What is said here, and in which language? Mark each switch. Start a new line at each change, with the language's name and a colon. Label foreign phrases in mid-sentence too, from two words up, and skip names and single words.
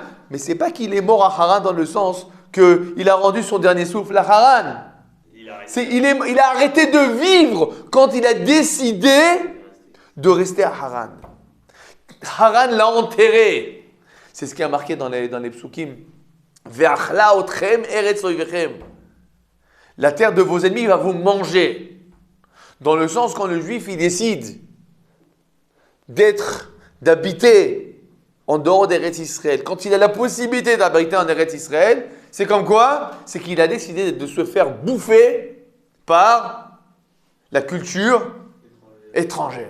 French: Mais c'est pas qu'il est mort à Haran dans le sens qu'il a rendu son dernier souffle à Haran. Il a arrêté de vivre quand il a décidé de rester à Haran. Haran l'a enterré. C'est ce qui a marqué dans les psukim.
Hebrew: ואכלה אתכם ארץ איביכם.
French: La terre de vos ennemis va vous manger. Dans le sens quand le juif il décide d'habiter en dehors d'Eretz Israël, quand il a la possibilité d'habiter en Eretz Israël, c'est comme quoi? C'est qu'il a décidé de se faire bouffer par la culture étrangère.